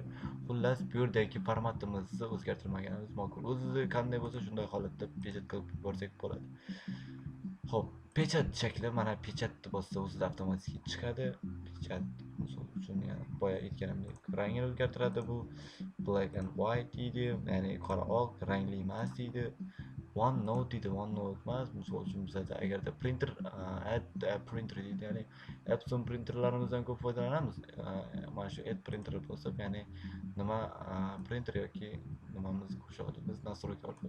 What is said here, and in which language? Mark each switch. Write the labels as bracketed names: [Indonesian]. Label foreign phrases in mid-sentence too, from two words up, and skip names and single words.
[Uzbek] Xullas, bu yerdagi formatimizni o'zgartirmaganimiz ma'qul. O'zi qanday bo'lsa shunday holatda pechat qilib borsak bo'ladi. Xo'p, pechat shakli mana pechatni bossa o'zida avtomatik chiqadi. Pechat misol uchun, ya'ni boya aytganimdek rangini o'zgartiradi. Bu [English] black and white [Uzbek] deydi, ya'ni qora oq, rangli emas deydi. OneNote deydi, OneNote emas. Misol uchun bizda agarda printer, [English] add printer [Uzbek] deydi, ya'ni Epson printerlarimizdan ko'p foydalanamiz. Mana shu [English] add printer [Uzbek] bo'lsa, ya'ni nima printer yoki nimamizni qo'shadi, biz nastroyka orqali.